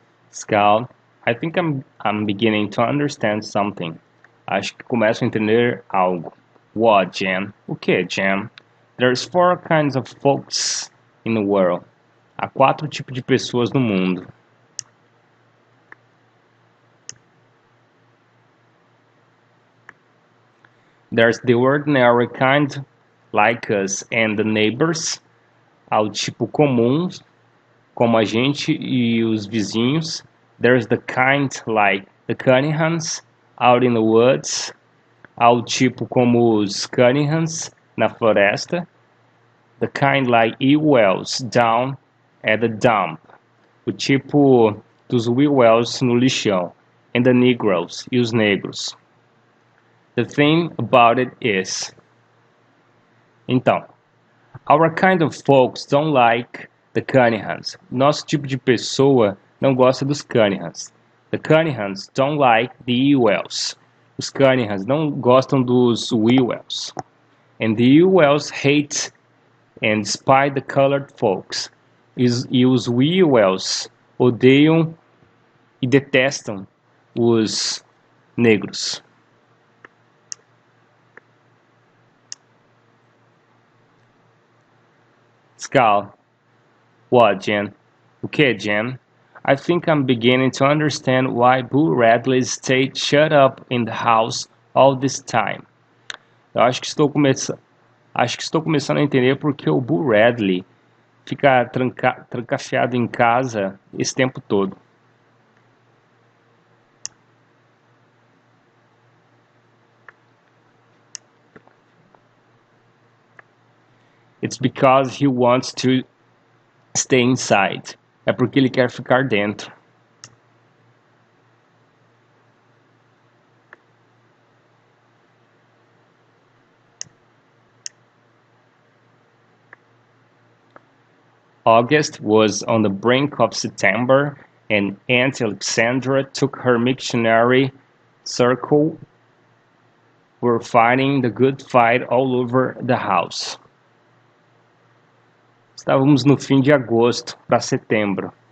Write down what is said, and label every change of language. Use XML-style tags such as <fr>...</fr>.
<en>Scout, I think I'm beginning to understand something.</en> <pt>Acho que começo a entender algo.</pt> <en>What, Jam?</en> <pt>O que, Jam?</pt> <en>There's four kinds of folks in the world.</en> <pt>Há quatro tipos de pessoas no mundo.</pt> <en>There's the ordinary kind, like us and the neighbors.</en> <pt>Há o tipo comum, como a gente e os vizinhos.</pt> <en>There's the kind like the Cunninghams, out in the woods.</en> <pt>Há o tipo como os Cunninghams, na floresta.</pt> <en>The kind like Ewells, down at the dump.</en> <pt>O tipo dos Ewells no lixão.</pt> <en>And the Negroes,</en> <pt>e os negros.</pt> <en>The thing about it is...</en> <pt>Então,</pt> <en>our kind of folks don't like the Cunninghams.</en> <pt>Nosso tipo de pessoa não gosta dos Cunninghams.</pt> <en>The Cunninghams don't like the Ewells.</en> <pt>Os Cunninghams não gostam dos Ewells.</pt> <en>And the Ewells hate and despise the colored folks.</en> <pt>E os Ewells odeiam e detestam os negros.</pt> <en>Scal. What, Jen?</en> <pt>O que, Jen?</pt> <en>I think I'm beginning to understand why Boo Radley stayed shut up in the house all this time.</en> <pt>Eu acho que estou começando a entender porque o Boo Radley fica trancafiado em casa esse tempo todo.</pt> <en>It's because he wants to stay inside.</en> <pt>É porque ele quer ficar dentro.</pt> <en>August was on the brink of September, and Aunt Alexandra took her missionary circle. Were fighting the good fight all over the house.</en> <pt>Estávamos no fim de agosto para setembro.</pt>